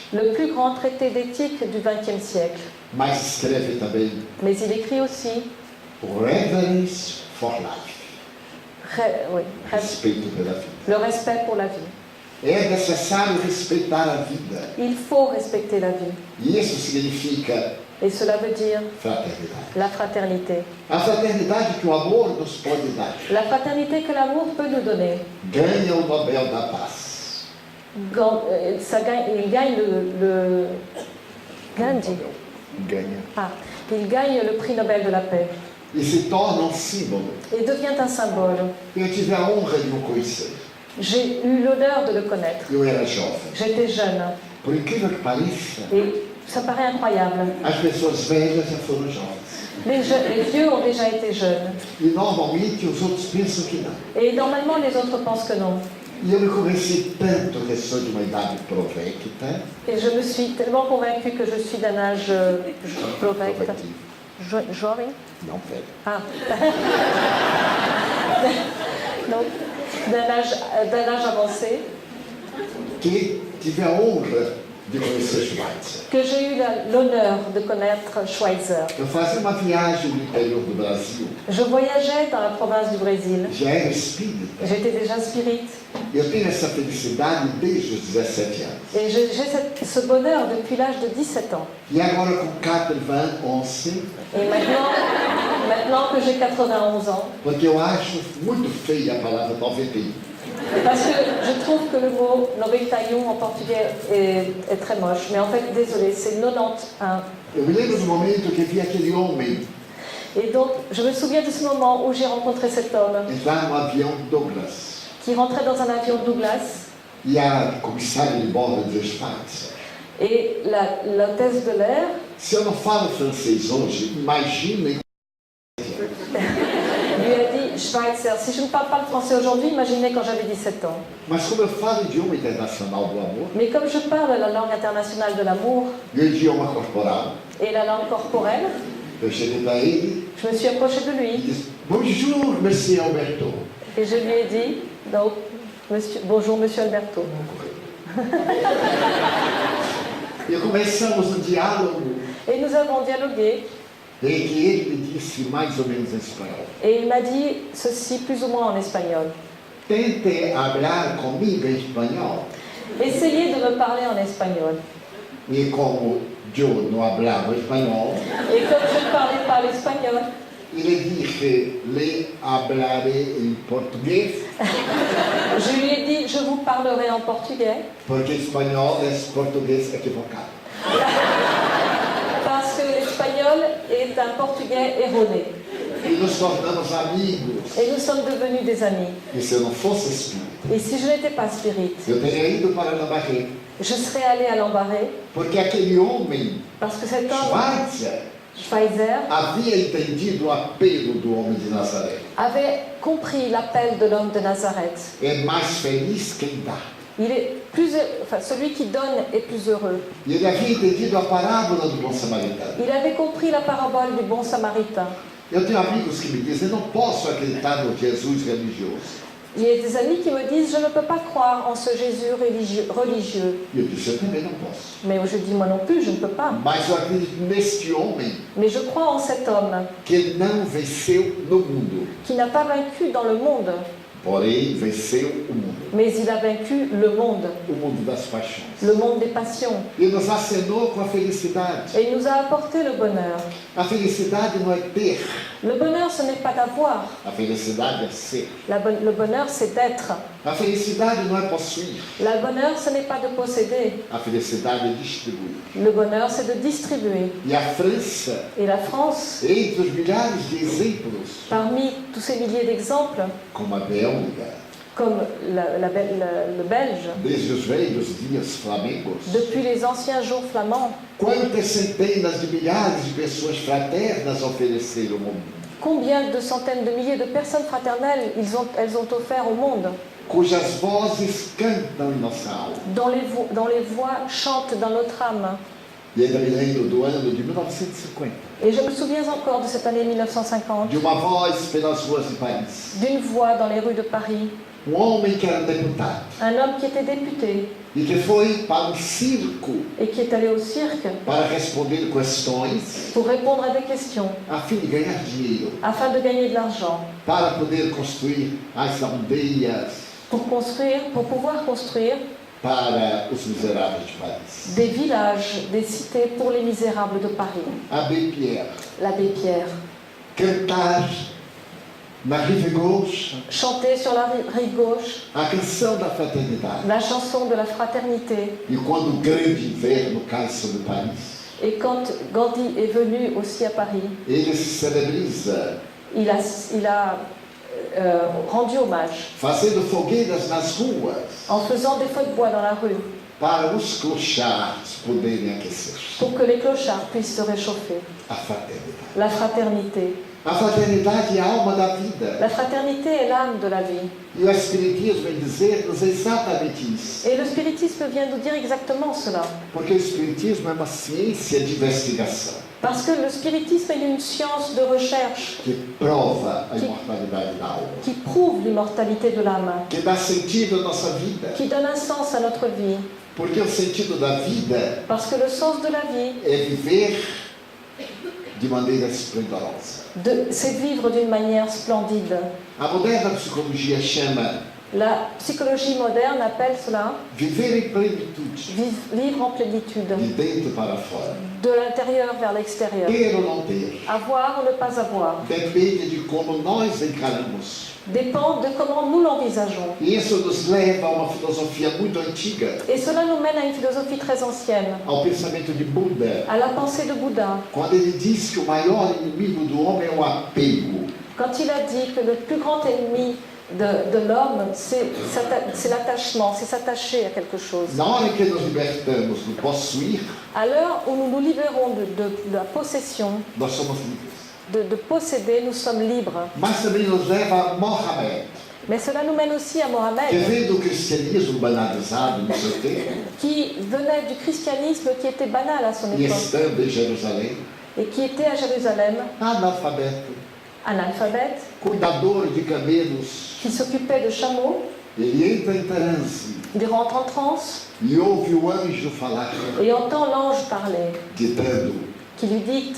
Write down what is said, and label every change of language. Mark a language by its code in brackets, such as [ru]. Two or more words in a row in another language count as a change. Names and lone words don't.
[fr] le plus grand traité d'éthique du XXe siècle. [pt] Mas escreve também [fr] Mais il écrit aussi Reverence for Life, oui, [pt] respeito pela vida. [fr] le respect pour la vie. [pt] É necessário respeitar a vida. [fr] Il faut respecter la vie. [pt] E isso significa [fr] Et cela veut dire [pt] fraternidade. [fr] la fraternité. [pt] A fraternidade que o amor nos pode dar. [fr] La fraternité que l'amour peut nous donner. [pt] Ganha o Nobel da Paz. [fr] Il gagne Gandhi. [pt] Ganha. [fr] Ah, il gagne le prix Nobel de la paix [pt] E se torna símbolo. [fr] et devient un symbole. [pt] Eu tive a honra de o conhecer. [fr] J'ai eu l'honneur de le connaître. [pt] Eu era jovem. [fr] J'étais jeune [pt] Por incrível que pareça, [fr] et ça paraît incroyable. [pt] as pessoas velhas já foram jovens. [fr] Les vieux ont déjà été jeunes [pt] E normalmente os outros pensam que não. [fr] et normalement les autres pensent que non. [pt] E eu me convenci tanto que sou de uma idade provecta. [fr] Et je me suis tellement convaincue que je suis d'un âge provecte. [pt] Provectivo. Jovem? Não, velho. [fr] Ah. Donc, d'un âge avancé, [pt] Que tive a honra de conhecer Schweitzer. [fr] que j'ai eu l'honneur de connaître Schweitzer. [pt] Eu fazia uma viagem no interior do Brasil. [fr] Je voyageais dans la province du Brésil. [pt] Já era espírita. [fr] J'étais déjà spirite. [pt] Eu tenho essa felicidade desde os 17 anos. [fr] Et j'ai ce bonheur depuis l'âge de 17 ans. [pt] E agora com 91, [fr] Et maintenant que j'ai 91 ans, [pt] porque eu acho muito feia a palavra 91. [fr] parce que je trouve que le mot 91 en portugais est très moche. Mais en fait, désolé, c'est 91. [pt] Eu me lembro do momento que vi aquele homem [fr] Et donc, je me souviens de ce moment où j'ai rencontré cet homme [pt] entrar no avião Douglas. [fr] qui rentrait dans un avion Douglas [pt] E a comissária de bordo dizia: Schweitzer, [fr] et l'hôtesse de l'air [pt] se eu não falo francês hoje, imaginem. [fr] lui a dit Schweitzer, si je ne parle pas le français aujourd'hui, imaginez quand j'avais 17 ans. [pt] Mas como eu falo idioma internacional do amor, [fr] Mais comme je parle la langue internationale de l'amour [pt] e o idioma corporal, [fr] et la langue corporelle, [pt] eu cheguei para ele [fr] je me suis approchée de [pt] e [fr] lui [pt] disse: [fr] Bonjour, monsieur [pt] Alberto. [fr] et je lui ai dit donc, bonjour monsieur Alberto. [pt] E começamos um diálogo [fr] Et nous avons dialogué [pt] em que ele me disse mais ou menos em espanhol: [fr] et il m'a dit ceci plus ou moins en espagnol. [pt] Tente hablar comigo em espanhol. [fr] Essayez de me parler en espagnol. [pt] E como eu não hablava espanhol, [fr] Et comme je ne parlais pas l'espagnol, [pt] ele disse: [es] Le hablaré [pt] em português, [fr] je lui ai dit je vous parlerai en portugais [pt] porque espanhol é português equivocado. [fr] parce que l'espagnol est un portugais erroné. [pt] E nos tornamos amigos. [fr] Et nous sommes devenus des amis. [pt] E se eu não fosse espírita, [fr] Et si je n'étais pas spirite, [pt] eu teria ido para Lambaréné, [fr] je serais allée à Lambaréné [pt] porque aquele homem, [fr] parce que cet homme, [pt] Schweitzer, [fr] Schweitzer, [pt] havia entendido o apelo do homem de Nazaré. [fr] avait compris l'appel de l'homme de Nazareth. [pt] É mais feliz quem dá. [fr] Il est celui qui donne est plus heureux. [pt] E ele havia entendido a parábola do bom samaritano. [fr] Il avait compris la parabole du bon samaritain. [pt] Eu tenho amigos que me dizem: não posso acreditar no Jesus religioso. [fr] Il y a des amis qui me disent je ne peux pas croire en ce Jésus religieux. [pt] E eu disse: eu também não posso. [fr] Mais je dis moi non plus, je ne peux pas. [pt] Mas eu acredito neste homem [fr] Mais je crois en cet homme [pt] que não venceu no mundo, [fr] qui n'a pas vaincu dans le monde, [pt] porém venceu o mundo [fr] mais il a vaincu le monde [pt] das paixões. [fr] des passions. [pt] E nos acenou com a felicidade. [fr] Et il nous a apporté le bonheur. [pt] A felicidade não é ter, [fr] Le bonheur, ce n'est pas d'avoir. [pt] a felicidade é ser. [fr] Le bonheur, c'est d'être. [pt] A felicidade não é possuir, [fr] Le bonheur, ce n'est pas de posséder. [pt] a felicidade é distribuir. [fr] Le bonheur, c'est de distribuer. [pt] E a França, [fr] Et la France, [pt] entre os milhares de exemplos, [fr] parmi tous ces milliers d'exemples, [pt] como a Bélgica, [fr] comme le Belge, [pt] desde os velhos dias flamengos, [fr] depuis les anciens jours flamands, [pt] quantas centenas de milhares de pessoas fraternas ofereceram ao mundo, [fr] combien de centaines de milliers de personnes fraternelles elles ont offert au monde, [pt] cujas vozes cantam em nossa alma. [fr] dont les voix chantent dans notre âme. [pt] E ainda me lembro do ano de 1950, [fr] Et je me souviens encore de cette année 1950, [pt] de uma voz pelas ruas de Paris. [fr] d'une voix dans les rues de Paris, [pt] Homem que era deputado [fr] un homme qui était député [pt] e que foi para um circo [fr] et qui est allé au cirque [pt] para responder questões [fr] pour répondre à des questions, [pt] a fim de ganhar dinheiro, [fr] afin de gagner de l'argent, [pt] para poder construir as aldeias [fr] pour pouvoir construire [pt] para os miseráveis de Paris. [fr] des villages, des cités pour les misérables de Paris. [pt] Abbé Pierre, [fr] L'abbé Pierre [pt] cantar na [fr] rive gauche chantait sur la rive gauche [pt] a canção da fraternidade. [fr] la chanson de la fraternité. [pt] E quando o grande inverno cai sobre Paris, [fr] Et quand Gandhi est venu aussi à Paris, [pt] ele se celebriza [fr] il a rendu hommage [pt] fazendo fogueiras nas ruas [fr] en faisant des feux de bois dans la rue [pt] para os clochards poderem aquecer. [fr] pour que les clochards puissent se réchauffer. [pt] A fraternidade. [fr] La fraternité. [pt] A fraternidade é a alma da vida. [fr] La fraternité est l'âme de la vie. [pt] E o Espiritismo vem dizer-nos exatamente isso. [fr] Et le spiritisme vient nous dire exactement cela. [pt] Porque o Espiritismo é uma ciência de investigação [fr] Parce que le spiritisme est une science de recherche [pt] que prova a imortalidade da alma, [fr] qui prouve l'immortalité de l'âme, [pt] que dá sentido à nossa vida. [fr] qui donne un sens à notre vie. [pt] Porque o sentido da vida [fr] Parce que le sens de la vie, [pt] é viver de maneira esplendorosa. [fr] c'est vivre d'une manière splendide. [pt] A moderna psicologia chama [fr] La psychologie moderne appelle cela [pt] viver em plenitude, [fr] vivre en plénitude, [pt] de dentro para fora. [fr] de l'intérieur vers l'extérieur. [pt] Ter ou não ter [fr] Avoir ou ne pas avoir [pt] depende de como nós encaramos. [fr] dépend de comment nous l'envisageons. [pt] E isso nos leva a uma filosofia muito antiga, [fr] Et cela nous mène à une philosophie très ancienne, [pt] ao pensamento de Buda, [fr] à la pensée de Bouddha, [pt] quando ele diz que o maior inimigo do homem é o apego. [fr] quand il a dit que le plus grand ennemi de l'homme, c'est l'attachement, c'est s'attacher à quelque chose. [pt] Na hora que nos libertamos do possuir, [fr] À l'heure où nous nous libérons de la possession, [pt] nós somos livres. [fr] de posséder, nous sommes libres. [pt] Mas também nos leva a Mohammed, [fr] Mais cela nous mène aussi à [pt] que [fr] Mohammed, [pt] vem do cristianismo banalizado no seu tempo, [fr] qui venait du christianisme qui était banal à son [pt] e [fr] époque, [pt] estando em Jerusalém, [fr] et qui était à Jérusalem, [pt] analfabeto, [fr] analphabète, [pt] cuidador de camelos. [fr] qui s'occupait de chameaux. [pt] Ele entra em transe [fr] Il rentre en transe [pt] e ouve o anjo falar, [fr] et entend l'ange parler, [pt] ditando [fr] qui lui dicte